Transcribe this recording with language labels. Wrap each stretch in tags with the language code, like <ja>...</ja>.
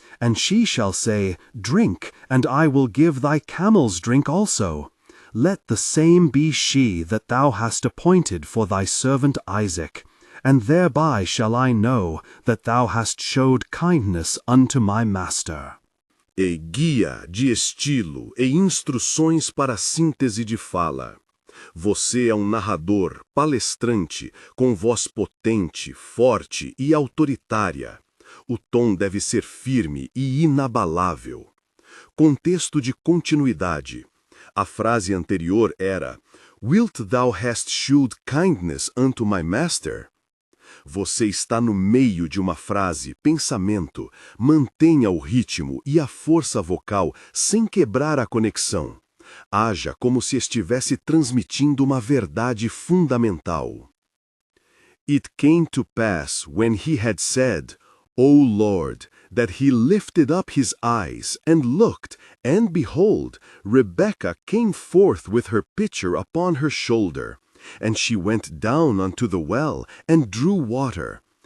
<en>And she shall say, Drink, and I will give thy camels drink also. Let the same be she that thou hast appointed for thy servant Isaac. And thereby shall I know that thou hast showed kindness unto my master.</en> <pt>E guia de estilo e instruções para síntese de fala. Você é um narrador, palestrante, com voz potente, forte e autoritária. O tom deve ser firme e inabalável. Contexto de continuidade. A frase anterior era</pt> <en>Wilt thou hast shewed kindness unto my master?</en> <pt>Você está no meio de uma frase, pensamento. Mantenha o ritmo e a força vocal sem quebrar a conexão. Haja como se estivesse transmitindo uma verdade fundamental.</pt> <en>It came to pass when he had said, O Lord, that he lifted up his eyes and looked, and behold, Rebekah came forth with her pitcher upon her shoulder. And she went down unto the well, and drew water.</en>